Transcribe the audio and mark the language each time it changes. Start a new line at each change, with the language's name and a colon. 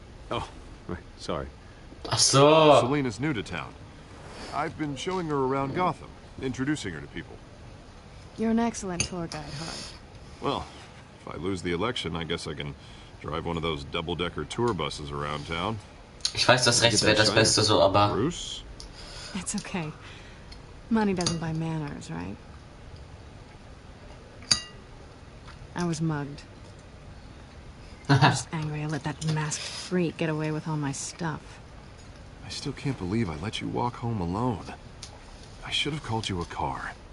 English: Oh, right, sorry.
German: Ach so.
English: Selina's new to town. I've been showing her around Gotham, introducing her to people. You're an excellent tour guide, Hart. Well, if I lose the election, I guess I can drive one of those double-decker tour buses around town.
German: Ich weiß, das Rechts wäre das Beste so, aber...
English: Bruce? It's okay. Money doesn't buy manners, right? I was mugged. I'm just angry I let that masked freak get away with all my stuff. I still can't believe I let you walk home alone. I should have called you a car.